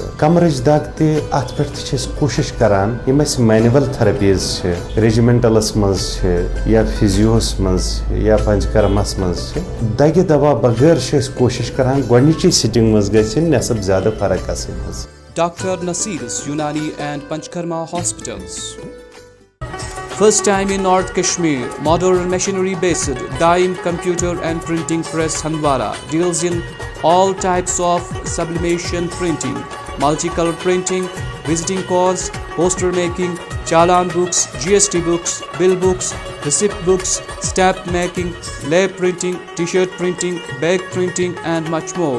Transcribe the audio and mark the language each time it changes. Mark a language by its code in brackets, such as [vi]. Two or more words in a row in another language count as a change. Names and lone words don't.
[ks] کمرٕچ دگ تہِ اتھ پٮ۪ٹھ تہِ چھِ أسۍ کوٗشش کران یِم اَسہِ [en] manual therapies [ks] چھِ، ریجمنٹلس منٛز چھِ یا فزیوس منٛز چھِ یا پنچکرماہس منٛز چھِ، دگہِ دوا بغٲر چھِ أسۍ کوٗشش کران گۄڈنِچی سِٹنگ منٛز گژھِ نٮ۪صب زیادٕ فرق آسٕنۍ حظ. ڈاکٹر نصیر's یونانی اینڈ پنچکرما ہاسپٹلز. [en] First time in North Kashmir, modern machinery-based dyeing, computer and printing press Handwara deals in all types of sublimation printing, multicolor printing, visiting cards, poster making, challan books, GST books, bill books, receipt books, stamp making, lab printing, t-shirt printing, bag printing and much more.